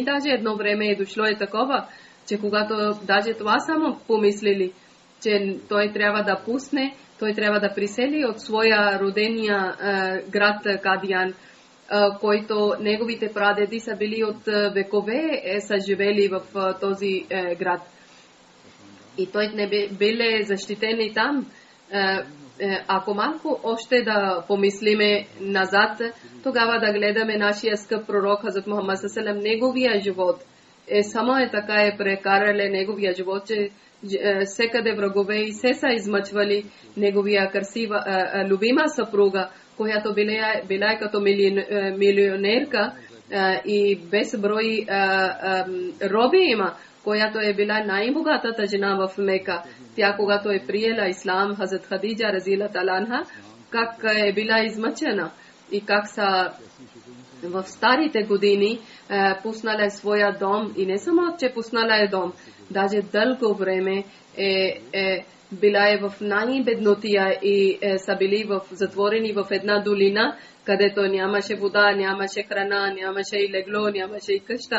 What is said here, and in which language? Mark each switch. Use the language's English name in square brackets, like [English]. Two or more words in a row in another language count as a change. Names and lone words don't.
[Bulgarian] Даже едно време е дошло такова, че когато даже това само помислили, че той трябва да пусне, той трябва да присели от своя родения град Кадиян, който неговите прадеди са били от векове, са живели в този град. И той не били защитени там. Ако малко още да помислиме назад, тогава да гледаме нашия скъп пророк Хазрат Мухаммад [Arabic] صلى الله عليه وسلم, [Bulgarian] неговия живот. Само така е прекарали неговия живот, че всекъде врагове и се са измъчвали неговия красива, любима съпруга, която била като милионерка и безброй роби има, която е била най-богатата жена в Мека. Тя, когато е приела ислам, Хазрат Хадиджа [Arabic] رضي الله تعالى عنها, [Bulgarian] как е била измъчена и как са в старите години пуснала своя дом, и не само, че пуснала е дом, даже дълго време била в най-беднотия и са били затворени в една долина, където нямаше вода, нямаше храна, нямаше и легло, нямаше и къща.